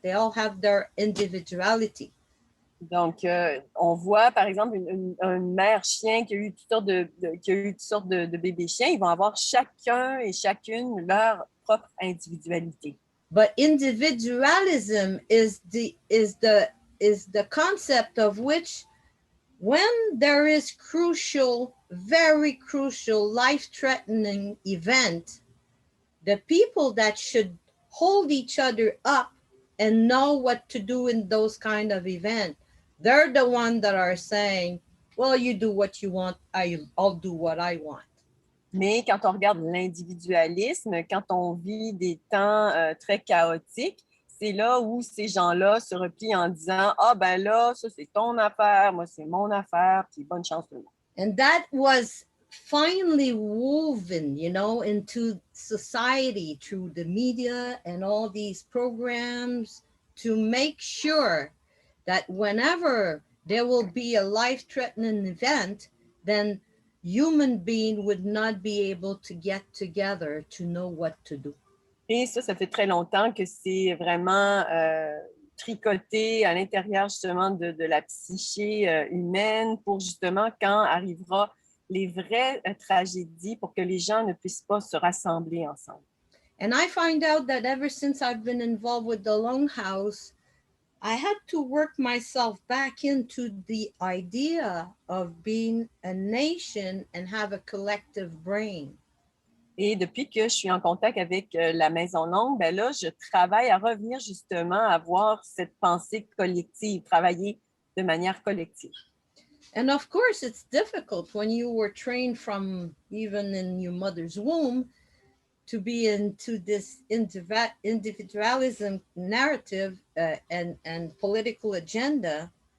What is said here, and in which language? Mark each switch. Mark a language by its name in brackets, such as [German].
[English] They all have their individuality. [French] Donc, on voit, par exemple, une mère chien qui a eu toutes sortes de bébés chiens. Ils vont avoir chacun et chacune leur propre individualité. [English] But individualism is the concept of which, when there is very crucial, life-threatening event, the people that should hold each other up and know what to do in those kind of events, they're the ones that are saying, well, you do what you want, I'll do what I want. [French] Mais quand on regarde l'individualisme, quand on vit des temps très chaotiques, c'est là où ces gens-là se replient en disant « Ah, ben là, ça, c'est ton affaire, moi, c'est mon affaire, puis bonne chance tout le monde. » [English] And that was finally woven, you know, into society through the media and all these programs to make sure that whenever there will be a life-threatening event, then human being would not be able to get together to know what to do. [French] Et ça fait très longtemps que c'est vraiment tricoter à l'intérieur justement de la psyché humaine pour justement quand arrivera les vraies tragédies pour que les gens ne puissent pas se rassembler ensemble. [English] And I find out that ever since I've been involved with the Longhouse, I had to work myself back into the idea of being a nation and have a collective brain. [French] Et depuis que je suis en contact avec la Maison Longue, ben là, je travaille à revenir justement à avoir cette pensée collective, travailler de manière collective. [English] And of course, it's difficult when you were trained from even in your mother's womb to be into this individualism narrative and political agenda.